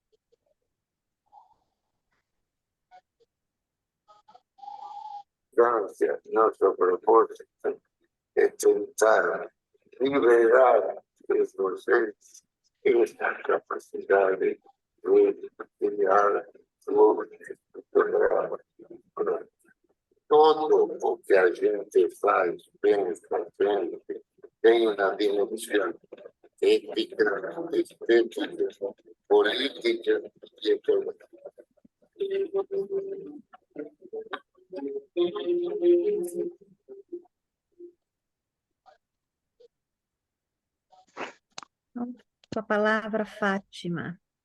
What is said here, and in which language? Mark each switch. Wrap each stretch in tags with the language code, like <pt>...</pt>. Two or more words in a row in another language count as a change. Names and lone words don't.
<it>Grazie, nostro proposito è tentare di liberare questo senso e questa capacità di studiare</it> <pt>tutto o que a gente faz bem fazendo tem uma dimensão ética, estética, política e econômica. Com a palavra, Fátima.</pt>